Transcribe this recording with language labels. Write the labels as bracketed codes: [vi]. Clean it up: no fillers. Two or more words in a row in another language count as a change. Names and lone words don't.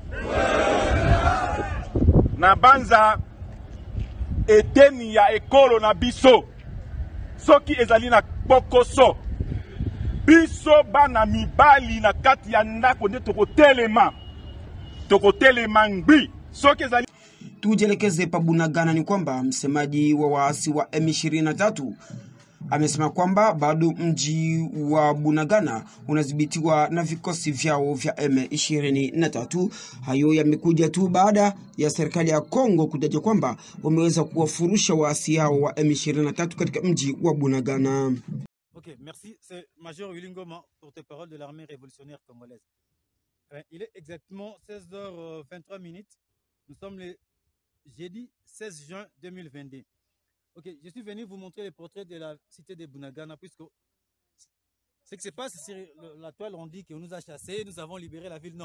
[ln] Na banza eteni ya ekolo na biso soki ezali na bokoso biso bana mibali na kati ya ndako nde tokotelema ngbi soki ezali. [sw] Tujelekeze pa Bunagana. Ni kwamba msemaji wa waasi wa M23 amesema kwamba bado mji wa Bunagana unadhibitiwa na vikosi vyao vya M23. Hayo yamekuja tu baada ya serikali ya Kongo kutaja kwamba wameweza kuwafurusha waasi hao wa M23 katika mji wa Bunagana. [fr] Ok, merci. C'est Major Willy Ngoma, porte-parole de l'armée révolutionnaire congolaise. Il est exactement 16h23. Nous sommes le jeudi 16 juin 2022. Ok, je suis venu vous montrer les portraits de la cité de Bunagana, puisque ce qui se passe sur la toile, on dit qu'on nous a chassés, nous avons libéré la ville.